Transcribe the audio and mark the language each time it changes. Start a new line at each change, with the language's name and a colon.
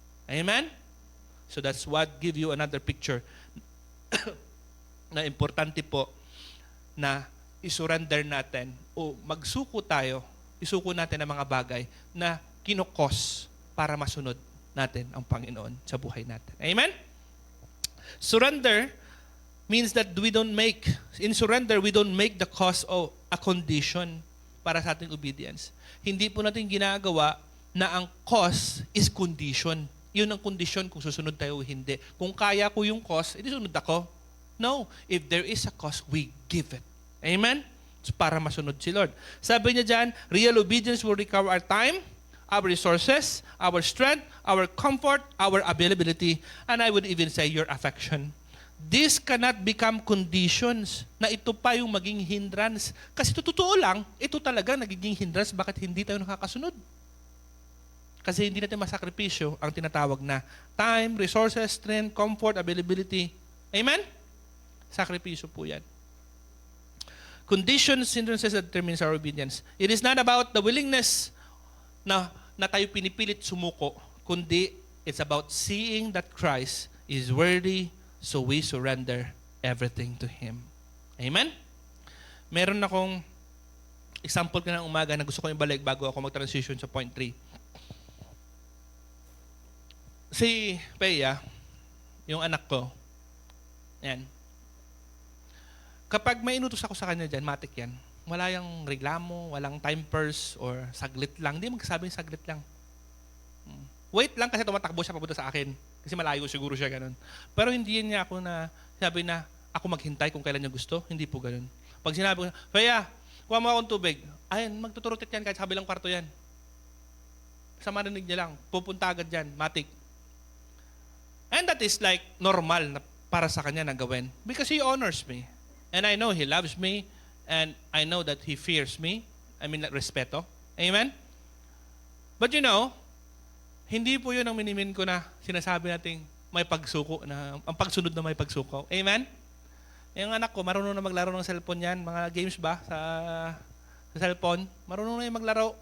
Filipino: Amen?
English: So that's what give you another picture
Filipino: na importante po na isurrender natin o magsuko tayo, isuko natin ang mga bagay na kinukos para masunod natin ang Panginoon sa buhay natin. Amen?
English: Surrender means that in surrender, we don't make the cause of a condition
Filipino: para sa ating
English: obedience.
Filipino: Hindi po natin ginagawa na ang cause is condition. Yun ang condition kung susunod tayo o hindi. Kung kaya ko yung cause, edi sunod ako. No.
English: If there is a cause, we give it. Amen? So,
Filipino: para masunod si Lord. Sabi niya dyan,
English: real obedience will recover our time, our resources, our strength, our comfort, our availability, and I would even say your affection. This cannot become conditions
Filipino: na ito pa yung maging
English: hindrance.
Filipino: Kasi totoo lang, ito talaga nagiging hindrance bakit hindi tayo nakakasunod. Kasi hindi natin masakripisyo ang tinatawag na time, resources, strength, comfort, availability. Amen? Sakripisyo po yan.
English: Conditions, hindrances that determines our obedience. It is not about the willingness
Filipino: na tayo pinipilit sumuko, kundi
English: it's about seeing that Christ is worthy, so we surrender everything to Him. Amen?
Filipino: Meron akong example ka ng umaga na gusto ko ibalik bago ako mag-transition sa point 3. Si Peya, yung anak ko, yan. Kapag may inutos ako sa kanya dyan, matik yan. Wala yung reklamo, walang time purse, or saglit lang. Hindi magsasabing saglit lang. Wait lang kasi tumatakbo siya papunta sa akin. Kasi malayo siguro siya ganun. Pero hindi niya ako na sabi na ako maghintay kung kailan niya gusto. Hindi po ganun. Pag sinabi ko, Peya, kuha mo akong tubig. Ayun, magtuturutit yan kahit sa kabilang kwarto yan. Sa marinig niya lang, pupunta agad yan, matik.
English: And that is like normal
Filipino: na para sa kanya na gawin.
English: Because He honors me. And I know He loves me. And I know that He fears me. I mean, respeto. Amen? But you know,
Filipino: hindi po yun ang minimin ko na sinasabi nating may pagsuko, na ang pagsunod na may pagsuko. Amen? Yung anak ko, marunong na maglaro ng cellphone yan. Mga games ba sa cellphone? Marunong na yung maglaro.